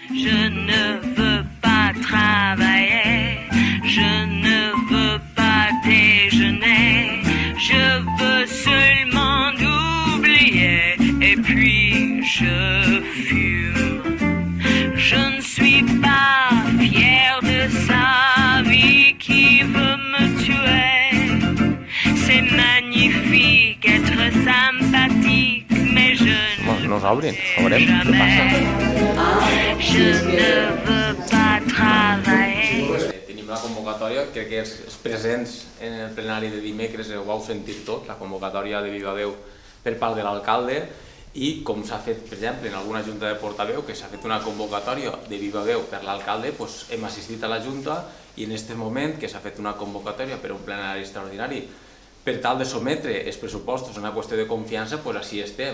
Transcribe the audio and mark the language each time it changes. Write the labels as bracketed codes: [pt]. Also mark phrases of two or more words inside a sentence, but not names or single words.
[fr] Je ne veux pas travailler, je ne veux pas déjeuner, je veux seulement oublier et puis je fume. Je ne suis pas fier de sa vie qui veut me tuer. C'est magnifique être sympathique, mais je [ca] no s'obrin, veurem què passa. [fr] Je ne veux pas travailler. [ca] Tenim la convocatòria, crec que els presents en el plenari de dimecres ho vau sentir tot, la convocatòria de Viva Déu per part de l'alcalde, i com s'ha fet, per exemple, en alguna junta de portaveu, que s'ha fet una convocatòria de Viva Déu per l'alcalde, hem assistit a la junta i en aquest moment que s'ha fet una convocatòria per un plenari extraordinari per tal de sometre els pressupostos a una qüestió de confiança, doncs així estem.